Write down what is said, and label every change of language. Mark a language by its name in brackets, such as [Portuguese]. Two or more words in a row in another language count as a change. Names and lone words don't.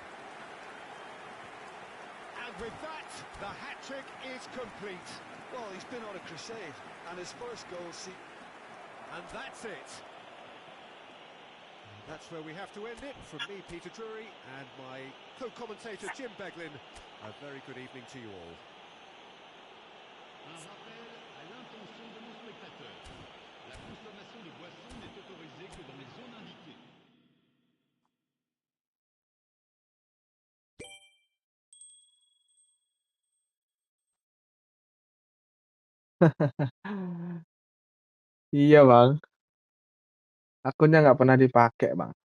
[English] And with that, the hat-trick is complete. Well, he's been on a crusade, and his first goal, And that's it. That's where we have to end it. From me, Peter Drury, and my co-commentator, Jim Beglin. A very good evening to you all. [French] Un rappel à l'intention de nos spectateurs. La consommation de boissons n'est autorisée que dans les zones indiquées. [Indonesian] Iya bang, akunnya nggak pernah dipakai bang.